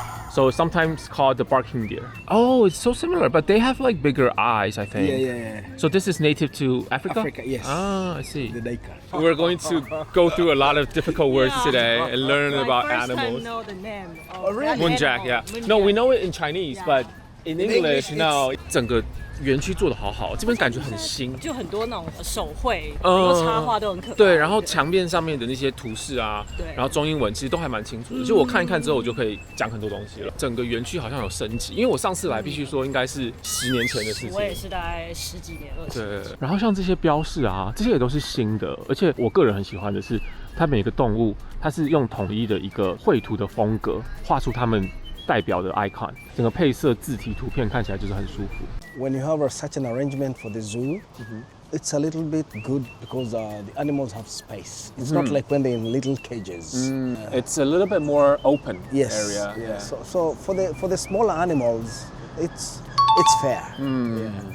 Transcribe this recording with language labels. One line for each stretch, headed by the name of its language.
English: So it's sometimes called the barking deer. Oh, it's so similar, but they have like bigger eyes, I think. Yeah. So this is native to Africa? Africa, yes. Ah, I see. The daika. We're going to go through a lot of difficult words today and learn about animals. Know the name. Oh, really? Moonjack, yeah. No, we know it in Chinese, but in English, no.
Chinese: 整个园区做得好好，这边感觉很新，就很多那种手绘，很多插画都很可爱。对，然后墙面上面的那些图示啊，对，然后中英文其实都还蛮清楚的。就我看一看之后，我就可以讲很多东西了。整个园区好像有升级，因为我上次来必须说应该是10年前的事情。我也是大概10几年、20年。对，然后像这些标示啊，这些也都是新的，而且我个人很喜欢的是，它每个动物它是用统一的一个绘图的风格画出它们代表的 icon， 整个配色、字体、图片看起来就是很舒服。
English: When you have such an arrangement for the zoo, it's a little bit good because the animals have space. It's not like when they're in little cages. It's a little bit more open area. Yeah. So for the smaller animals, it's fair. Yeah.